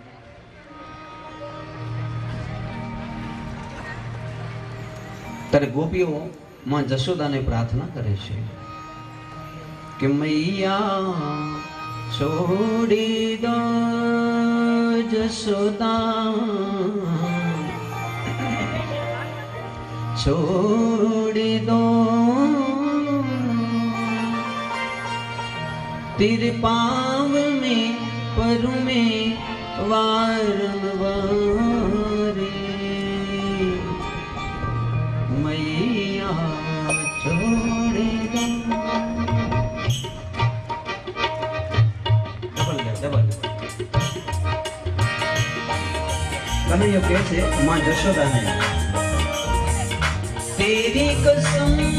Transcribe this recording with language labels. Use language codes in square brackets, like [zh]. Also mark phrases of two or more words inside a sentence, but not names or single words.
[gu] ત્યારે ગોપીઓ માં જશોદાને પ્રાર્થના કરે છે કે [hi] मैया छोड़ी दो [gu] જશોદા, [hi] छोड़ दो तेरे पाँव में परू में वारंवारे, मैया छोड़ दो. [gu] કનૈયો કહે છે માં જશોદાને, [hi] तेरी कसम